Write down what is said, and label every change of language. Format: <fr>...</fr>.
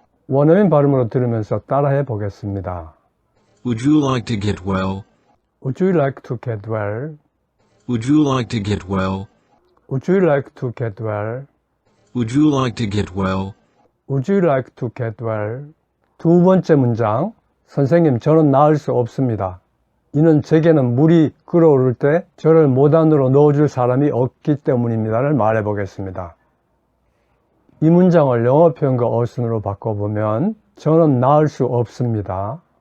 <ko>원어민 발음으로 들으면서 따라해 보겠습니다.</ko> <en>Would you like to get well? Would you like to get well? Would you like to get well? Would you like to get well? Would you like to get well? Would you like to get well?</en> <ko>두 번째 문장, 선생님 저는 나을 수 없습니다. 이는 제게는 물이 끓어오를 때 저를 모단으로 넣어줄 사람이 없기 때문입니다를 말해 보겠습니다. 이 문장을 영어 표현과 어순으로 바꿔보면 저는 나을 수 없습니다.</ko>